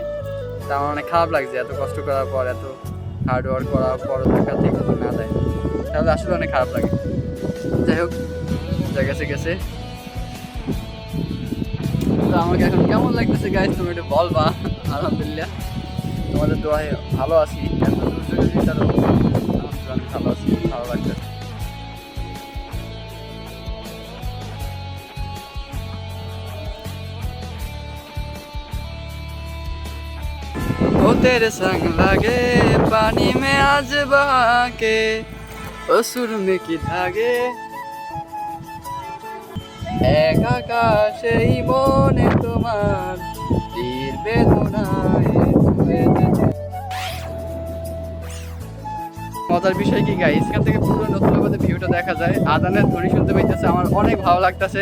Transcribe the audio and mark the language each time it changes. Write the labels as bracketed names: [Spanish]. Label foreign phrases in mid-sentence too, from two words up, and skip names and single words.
[Bangla] তা আমার অনেক খারাপ লাগছে, এত কষ্ট করার পর, এত [English] hard work [Bangla] করার পর টাকা ঠিক মতো না দেয়, তাহলে আসলে অনেক খারাপ লাগে। যাই হোক, যা গেছে। তো আমাকে এখন কেমন লাগতেছে গাইস, তুমি একটু বলবা। আলহামদুলিল্লাহ তোমাদের দোয়ায় ভালো আছি। এত দূর ভিতরে ভালো আছে, ভালো লাগছে। [Hindi] ओ तेरे संग लगे पानी में आज बहा के ओ सुर में की धागे [Bangla] এক আকাশেই মনে তোমার তীর বেদনায় ছুঁয়ে যেতে। মজার বিষয় কি গাইস, এখান থেকে পুরো নতুনবাদের ভিউটা দেখা যায়, আদানের ধ্বনি শুনতে পাইতেছে, আমার অনেক ভালো লাগতেছে।